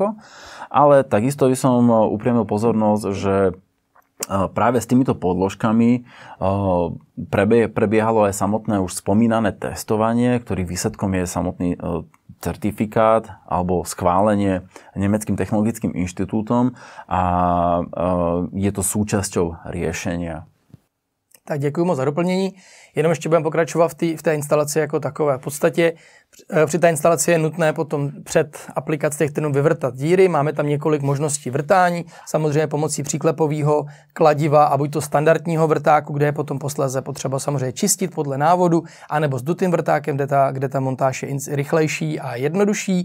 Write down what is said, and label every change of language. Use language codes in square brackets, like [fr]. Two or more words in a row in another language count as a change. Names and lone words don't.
[sk] Ale takisto by som upriamil pozornosť, že práve s týmito podložkami prebiehalo aj samotné už spomínané testovanie, ktorých výsledkom je samotný certifikát alebo schválenie Nemeckým technologickým inštitútom a je to súčasťou riešenia. [cs] Tak děkuji moc za doplnění. Jenom ještě budeme pokračovat v té instalaci jako takové. V podstatě při té instalaci je nutné potom před aplikací těch trnů vyvrtat díry. Máme tam několik možností vrtání, samozřejmě pomocí příklepového kladiva a buď to standardního vrtáku, kde je potom posléze potřeba samozřejmě čistit podle návodu, anebo s dutým vrtákem, kde ta montáž je rychlejší a jednodušší.